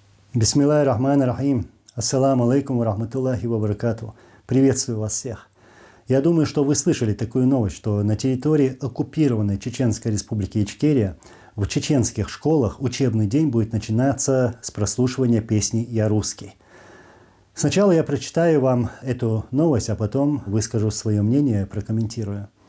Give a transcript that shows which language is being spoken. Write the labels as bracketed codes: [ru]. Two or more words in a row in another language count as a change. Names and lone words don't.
[ar] بسم الله الرحمن الرحيم. السلام عليكم ورحمة الله وبركاته. [ru] Приветствую вас всех. Я думаю, что вы слышали такую новость, что на территории оккупированной Чеченской республики Ичкерия в чеченских школах учебный день будет начинаться с прослушивания песни «Я русский». Сначала я прочитаю вам эту новость, а потом выскажу свое мнение, прокомментирую.